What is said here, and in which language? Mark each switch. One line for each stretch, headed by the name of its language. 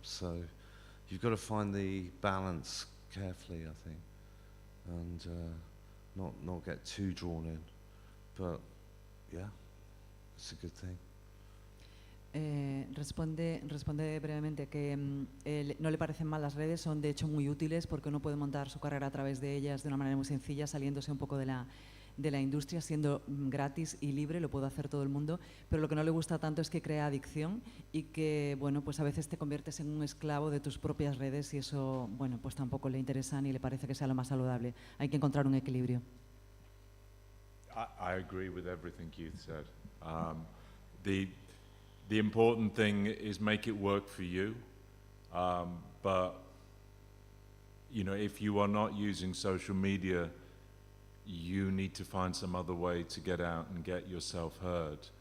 English: So you've got to find the balance carefully, I think, and not get too drawn in. But yeah, it's a good thing.
Spanish: Responde brevemente que no le parecen mal las redes, son de hecho muy útiles porque uno puede montar su carrera a través de ellas de una manera muy sencilla, saliéndose un poco de la industria, siendo gratis y libre, lo puede hacer todo el mundo, pero lo que no le gusta tanto es que crea adicción y que, bueno, pues a veces te conviertes en un esclavo de tus propias redes, y eso, bueno, pues tampoco le interesa ni le parece que sea lo más saludable. Hay que encontrar un equilibrio.
English: I agree with everything Keith said. The important thing is make it work for you, but you know, if you are not using social media, you need to find some other way to get out and get yourself heard.